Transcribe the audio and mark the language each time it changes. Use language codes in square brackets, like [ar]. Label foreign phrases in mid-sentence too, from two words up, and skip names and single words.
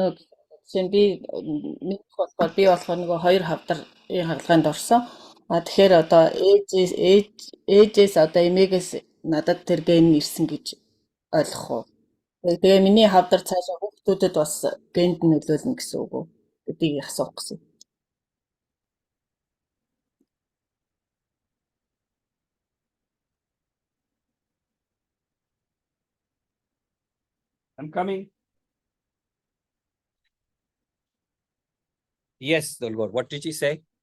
[mn] Жишээ нь би мэдэх болохоор би болохоор нөгөө хоёр хавдрын хаалганд орсон. Тэгэхээр одоо ээжээс одоо эмээгээс надад тэр ген ирсэн гэж ойлгох уу? Тэгээ миний хавдар цаашаа хүүхдүүдэд бас генд нөлөөлнө гэсэн үг үү? Гэдгийг асуух гэсэн. [en] I'm coming. Yes, Dolgor. What did she say?